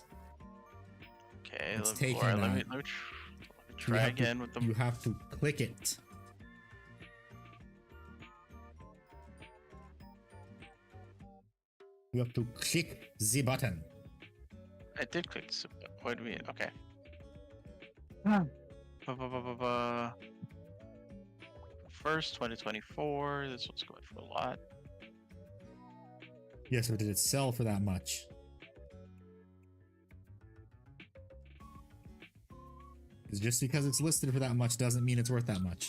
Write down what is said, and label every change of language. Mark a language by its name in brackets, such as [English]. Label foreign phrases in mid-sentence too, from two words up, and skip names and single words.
[English] Okay, It's let, taking Laura, let me that. let me You try have to- again with the. You have to click it. You have to click the button. I did click. Wait a minute. Okay. Ba-ba-ba-ba-ba. First, 2024. This one's going for a lot. Yes, but did it sell for that much? Because just because it's listed for that much doesn't mean it's worth that much.